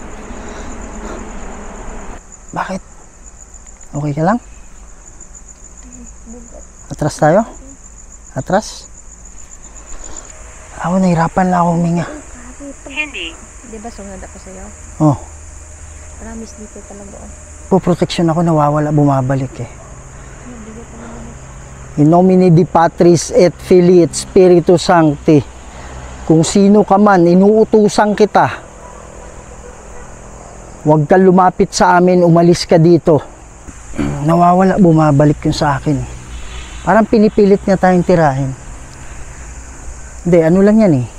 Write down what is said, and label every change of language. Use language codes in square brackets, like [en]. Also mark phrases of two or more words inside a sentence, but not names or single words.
[tl] Bakit? Okay ka lang? Atras tayo? Atras? Ako, nahirapan lang ako huminga. Hindi. Di ba sunod ako sa'yo? Oh. Promise dito talaga. Po-protection ako, nawawala, bumabalik eh. [la] In nomine Di Patris et Filii et Spiritus Sancti. [tl] Kung sino ka man, inuutusan kita. Huwag kang lumapit sa amin, umalis ka dito. Nawawala, bumabalik yun sa akin. Parang pinipilit niya tayong tirahin. Hindi, ano lang yan eh.